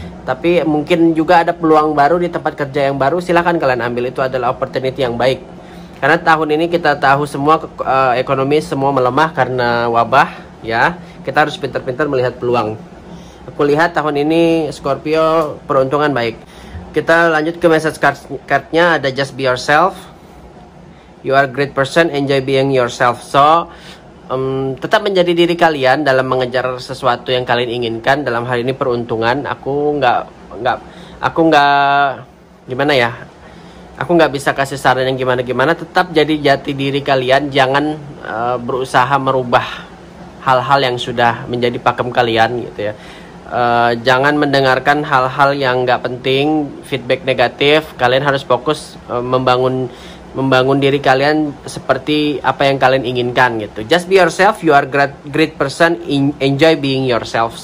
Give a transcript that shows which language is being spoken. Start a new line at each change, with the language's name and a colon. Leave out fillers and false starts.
Indonesian: Tapi mungkin juga ada peluang baru di tempat kerja yang baru, silahkan kalian ambil. Itu adalah opportunity yang baik. Karena tahun ini kita tahu semua ekonomi semua melemah karena wabah ya. Kita harus pintar-pintar melihat peluang. Aku lihat tahun ini Scorpio peruntungan baik. Kita lanjut ke message cardnya. Ada
English: just be yourself. You are a great person, enjoy being yourself.
Indonesian: So tetap menjadi diri kalian dalam mengejar sesuatu yang kalian inginkan. Dalam hal ini peruntungan. Aku nggak gimana ya, aku nggak bisa kasih saran yang gimana. Tetap jadi jati diri kalian. Jangan berusaha merubah hal-hal yang sudah menjadi pakem kalian gitu ya. Jangan mendengarkan hal-hal yang nggak penting, feedback negatif. Kalian harus fokus membangun diri kalian seperti apa yang kalian inginkan gitu.
English: Just be yourself, you are great person, enjoy being yourself.